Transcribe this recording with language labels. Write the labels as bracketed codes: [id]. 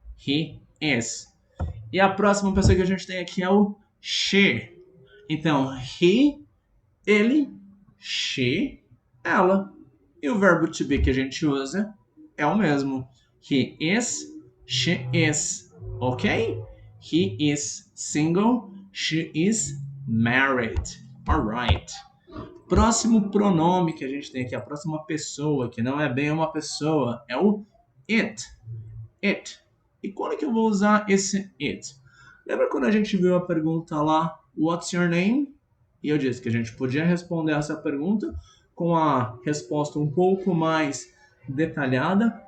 [en] He is. [pt] E a próxima pessoa que a gente tem aqui é o she. Então, he, ele, she, ela. E o verbo to be que a gente usa é o mesmo. [en] He is, she is. Ok? He is single, she is married. Alright. [pt] Próximo pronome que a gente tem aqui, a próxima pessoa, que não é bem uma pessoa, é o it. It. E quando que eu vou usar esse it? Lembra quando a gente viu a pergunta lá, [en] what's your name? [pt] E eu disse que a gente podia responder essa pergunta com a resposta um pouco mais detalhada.